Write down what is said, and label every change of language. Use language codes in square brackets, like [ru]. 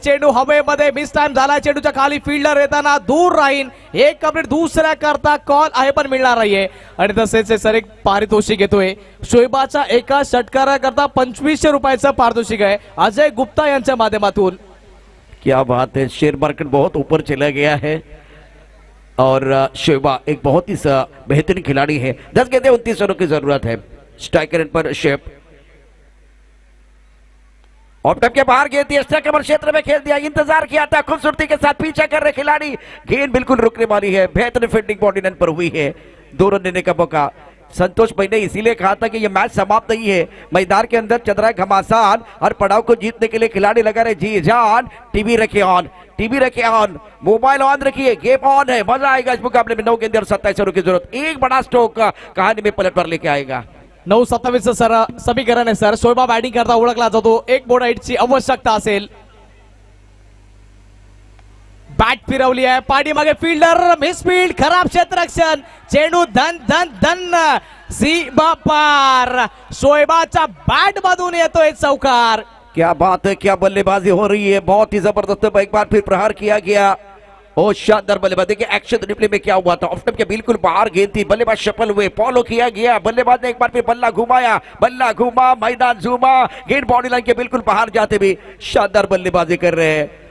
[mr] चेंडू हवेमध्ये miss time झाला. चेंडूच्या खाली फिल्डर येताना दूर राहीन. एक अपडेट दुसऱ्या करता कॉल आहे पण मिळणार नाहीये. आणि तसेच सर एक पारितोषिक घेतोय. शोएबाच्या एका षटकाराकरता 2500 रुपयाचं पारितोषिक आहे अजय गुप्ता यांच्या माध्यमातून. [hi] क्या बात है. शेयर मार्केट बहुत ऊपर चला गया है और शोएबा एक बहुत ही बेहतरीन खिलाड़ी है. 10 गेंदे 29 रनों की जरूरत है. स्ट्राइकर पर शेप ऑफ के बाहर गेंद थी. कमर क्षेत्र में खेल दिया. इंतजार किया था, खूबसूरती के साथ पीछा कर रहे खिलाड़ी. गेंद बिल्कुल रुकने वाली है. बेहतरीन फील्डिंग बॉडी लाइन पर हुई है. 2 रन लेने का मौका. संतोष भाई ने इसीलिए कहा था कि यह मैच समाप्त नहीं है. मैदान के अंदर चल रहा है घमासान. हर पड़ाव को जीतने के लिए खिलाड़ी लगा रहे जी जान. टीवी रखे ऑन, टीवी रखे ऑन, मोबाइल ऑन रखिए. गेम ऑन है. मजा आएगा इस मुकाबले में. 9 गेंदे और 27 रनों की जरूरत. एक बड़ा स्ट्रोक कहानी में पलटवार लेके आएगा. [mr] 9-27 सर समीकरण आहे सर. शोएबा बॅटिंग करता ओळखला जातो. एक बोर्ड हाईटची आवश्यकता असेल. बॅट फिरवली आहे. पाठीमागे फिल्डर मिसफील्ड. खराब क्षेत्ररक्षण. चेंडू धन धन धन सीमा पार. शोएबाच्या बॅट मधून येतोय चौकार. [hi] क्या बात है. क्या बल्लेबाजी हो रही है. बहुत ही जबरदस्त. एक बार फिर प्रहार किया गया. और शानदार बल्लेबाज. देखिए एक्शन रिप्ले में क्या हुआ था. ऑफ स्टंप के बिल्कुल बाहर गेंद थी. बल्लेबाज सफल हुए. फॉलो किया गया. बल्लेबाज ने एक बार फिर बल्ला घुमाया. बल्ला घुमा, मैदान झूमा. गेंद बाउंड्री लाइन के बिल्कुल बाहर जाते भी शानदार बल्लेबाजी कर रहे हैं.